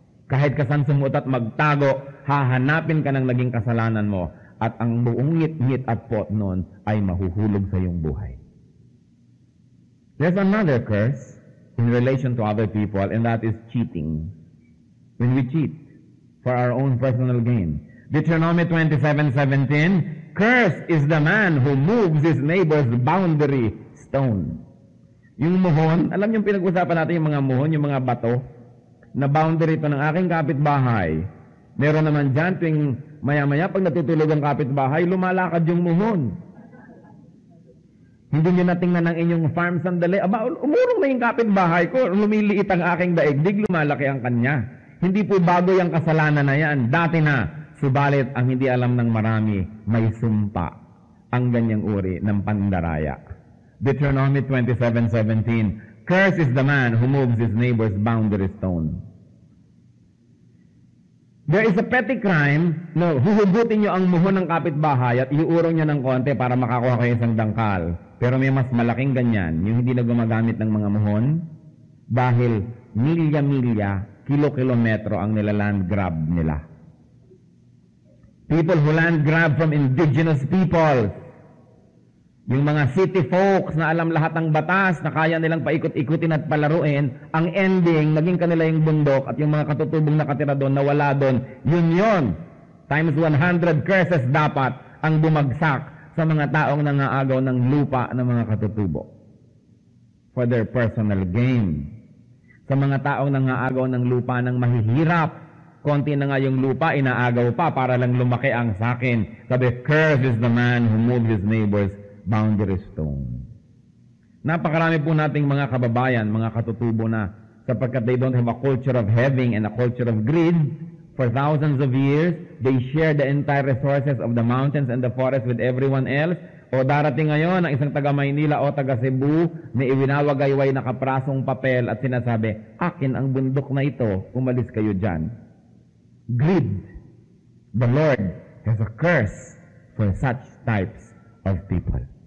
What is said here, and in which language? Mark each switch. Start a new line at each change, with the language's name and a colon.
Filipino: Kahit ka saan sumut at magtago, hahanapin ka ng naging kasalanan mo at ang buong ngit-ngit at pot nun ay mahuhulog sa iyong buhay.
English: There's another curse in relation to other people, and that is cheating. When we cheat for our own personal gain. Deuteronomy 27:17, cursed is the man who moves his neighbor's boundary stone.
Filipino: Yung muhon, alam niyo pinag-usapan natin yung mga muhon, yung mga bato, na boundary ito ng aking kapitbahay. Meron naman dyan, tuwing maya-maya, pag natutulog ang kapitbahay, lumalakad yung muhon. Hindi nyo natingnan ng inyong farm sandali. Aba, umurong na yung kapitbahay ko, lumiliit ang aking daigdig, lumalaki ang kanya. Hindi po bago yung kasalanan na yan. Dati na, subalit ang hindi alam ng marami, may sumpa ang ganyang uri ng pandaraya.
English: Deuteronomy 27:17, cursed is the man who moves his neighbor's boundary stone. There is a petty crime,
Filipino: no, huhugutin nyo ang muhon ng kapitbahay at iuurong nyo ng konti para makakuha kayo isang dangkal. Pero may mas malaking ganyan, yung hindi na gumagamit ng mga muhon, dahil milya-milya, kilo-kilometro ang nilaland grab nila.
English: People who land grab from indigenous people,
Filipino: yung mga city folks na alam lahat ng batas, na kaya nilang paikot-ikutin at palaruin, ang ending, naging kanila yung bundok at yung mga katutubong nakatira doon, nawala doon, yun. Times 100 curses dapat ang bumagsak sa mga taong nangaagaw ng lupa ng mga katutubo
English: for their personal gain.
Filipino: Sa mga taong nangaagaw ng lupa ng mahihirap, konti na nga yung lupa, inaagaw pa para lang lumaki ang sakin.
English: Sabi, cursed is the man who moves his neighbor's boundary stone.
Filipino: Napakarami po nating mga kababayan, mga katutubo na, sapagkat
English: they don't have a culture of having and a culture of greed. For thousands of years, they share the entire resources of the mountains and the forest with everyone else.
Filipino: O darating ngayon ang isang taga Maynila o taga Cebu na iwinawagayway na kaprasong papel at sinasabi, akin ang bundok na ito, umalis kayo dyan.
English: Greed. The Lord has a curse for such types of people.